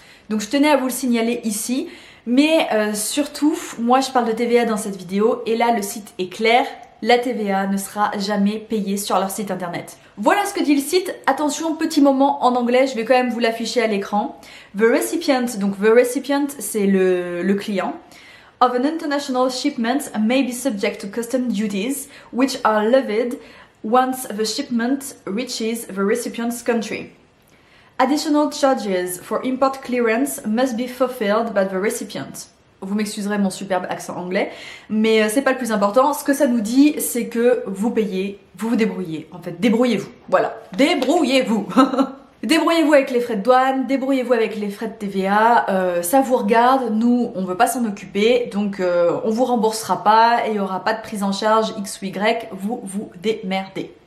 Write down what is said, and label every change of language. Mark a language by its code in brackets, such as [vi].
[fr] Donc je tenais à vous le signaler ici. Mais surtout, moi je parle de TVA dans cette vidéo et là le site est clair, la TVA ne sera jamais payée sur leur site internet. Voilà ce que dit le site. Attention, petit moment en anglais, je vais quand même vous l'afficher à l'écran. [en] The recipient, [fr] donc [en] the recipient [fr] c'est le client. [en] Of an international shipment may be subject to custom duties, which are levied once the shipment reaches the recipient's country. Additional charges for import clearance must be fulfilled by the recipient. [fr] Vous m'excuserez mon superbe accent anglais, mais c'est pas le plus important. Ce que ça nous dit, c'est que vous payez, vous vous débrouillez. En fait, débrouillez-vous. Voilà, débrouillez-vous. Débrouillez-vous avec les frais de douane, débrouillez-vous avec les frais de TVA, ça vous regarde, nous on veut pas s'en occuper, donc on vous remboursera pas et il y aura pas de prise en charge X ou Y, vous vous démerdez.